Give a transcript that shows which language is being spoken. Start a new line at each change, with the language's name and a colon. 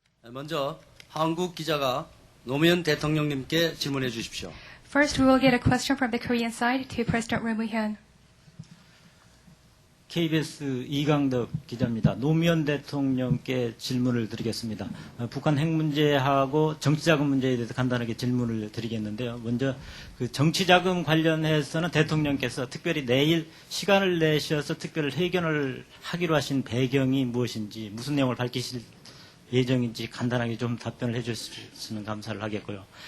Korean: 먼저 한국 기자가 노무현 대통령님께 질문해 주십시오.
English: First, we will get a question from the Korean side to President Roh Moo-hyun.
Korean: KBS 이강덕 기자입니다. 노무현 대통령께 질문을 드리겠습니다. 북한 핵 문제하고 정치자금 문제에 대해서 간단하게 질문을 드리겠는데요. 먼저 그 정치자금 관련해서는 대통령께서 특별히 내일 시간을 내셔서 특별 회견을 하기로 하신 배경이 무엇인지, 무슨 내용을 밝히실 예정인지 간단하게 좀 답변을 해 주시면 감사를 하겠고요.